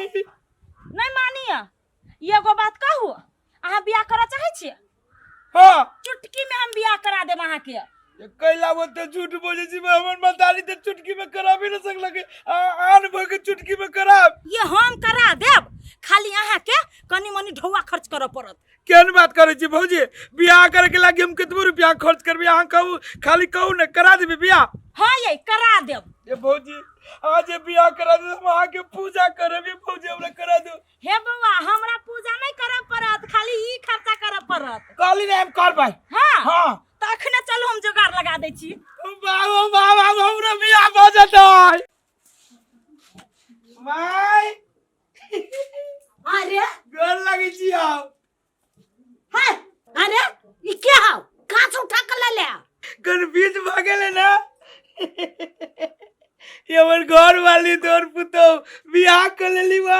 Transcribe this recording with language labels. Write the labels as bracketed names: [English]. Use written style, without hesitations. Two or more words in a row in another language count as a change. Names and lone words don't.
[Maithili] नहीं मानिया एगो बात कहू अहाँ बियाह करे चाहे छी हां चुटकी में हम बियाह करा देब अहाँ के कैला बोलते झूठ बोले जी हमर मतारी ते चुटकी में करा भी न सकल के आन भग चुटकी में कराब ये हम करा देब खाली अहाँ के कनी मनी ढौआ खर्च करे पड़त केन बात करे छी भौजी बियाह करे के लागी हम कितबो रुपया खर्च करबी अहाँ कहू खाली कहू न करा देबी बियाह हां ये करा देब ये भौजी आज बियाह करा दे हम अहाँ के पूजा करबी भौजी हमरा करा दो हे बउआ हमरा पूजा नहीं करे पड़त खाली ई खर्चा करे पड़त काली ने हम करबै हां हां तखने चलो हम जुगाड़ लगा दै छी बाबा बाबा हमरा बियाह भ जतै माय अरे गोर लगी छी आओ है अरे ई के हाउ काच उठा के ले ले कन्फ्यूज भ गेले ना ये हमर घर वाली तोर पुतो बियाह कर लेली बा